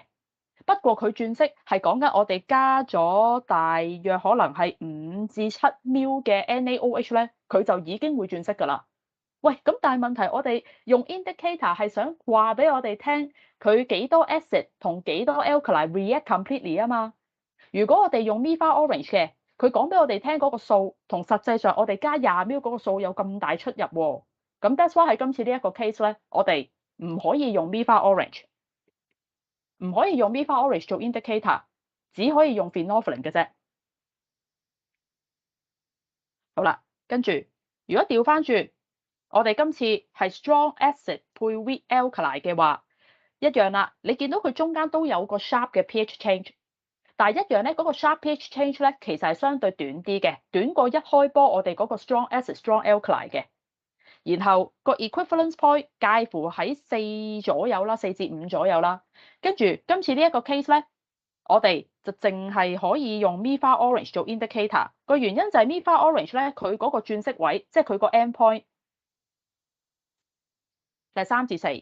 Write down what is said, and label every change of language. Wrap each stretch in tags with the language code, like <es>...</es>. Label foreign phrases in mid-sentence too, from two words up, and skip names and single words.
<yue>不過佢轉色係講緊我哋加咗大約可能係5至7μl嘅 NaOH 咧，佢就已經會轉色㗎啦。喂，咁但係問題我哋用 indicator 係想話俾我哋聽佢幾多 acid 同幾多</yue> <en>alkali react completely</en> <yue>啊嘛。如果我哋用 MIFA Orange 嘅，佢講俾我哋聽嗰個數同實際上我哋加20μl嗰個數有咁大出入喎。咁</yue> <en>that's why</en> <yue>喺今次呢一個 case 咧，我哋唔可以用 MIFA Orange。唔可以用 MIFA Orange 做 indicator，只可以用 phenolphthalein 嘅啫。好啦，跟住如果調翻轉，我哋今次係</yue> <en>strong acid</en> <yue>配</yue> <en>weak alkali</en> <yue>嘅話，一樣啦。你見到佢中間都有個 sharp 嘅 pH change，但係一樣咧，嗰個</yue> <en>sharp pH change</en> <yue>咧其實係相對短啲嘅，短過一開波我哋嗰個</yue> <en>strong acid strong alkali</en> <yue>嘅。然後個</yue> <en>equivalence point</en> <yue>介乎喺4左右啦，4至5左右啦。跟住今次呢一個 case 咧，我哋就淨係可以用 MIFA Orange 做 indicator。個原因就係 MIFA Orange 咧，佢嗰個轉色位，即係佢個 endpoint 就係3至4。</yue>